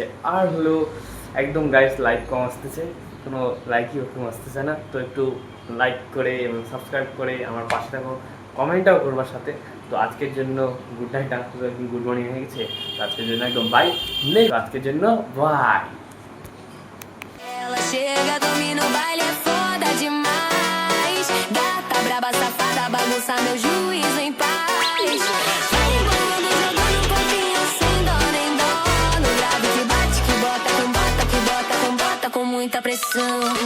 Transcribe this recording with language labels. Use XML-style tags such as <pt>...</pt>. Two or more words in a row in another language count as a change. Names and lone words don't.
<bn>আর হলো একদম গাইস লাইক কম আসতেছে, কোনো লাইকই ওরকম আসতেছে না। তো একটু লাইক করে এবং সাবস্ক্রাইব করে আমার পাশে থাকো, কমেন্টটাও করবার সাথে। তো আজকের জন্য</bn> <en>good night,</en> <bn>একদম</bn> <en>good morning</en> <bn>হয়ে গেছে। তো আজকের জন্য একদম বাই, আজকের জন্য বাই।</bn> <pt>Ela chega, domina o baile, é foda demais. Gata, braba, safada, bagunça meu juízo em paz. Vai embolando, jogando um pouquinho sem dó nem dó. No grave que bate, que bota com bota, que bota com bota com muita pressão.</pt>